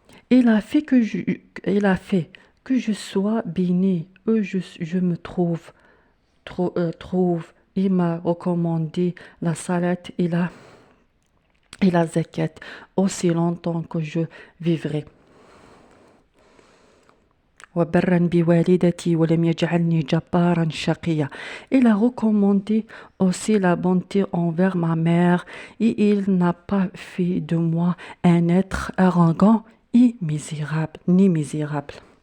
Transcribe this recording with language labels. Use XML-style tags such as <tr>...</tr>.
<fr>Il a fait que je sois béni, je me trouve. Il m'a recommandé la salat et la zakat aussi longtemps que je vivrai.</fr> <ar>وبرا بوالدتي ولم يجعلني جبارا شقيا.</ar> <fr>Il a recommandé aussi la bonté envers ma mère et il n'a pas fait de moi un être arrogant et misérable.</fr>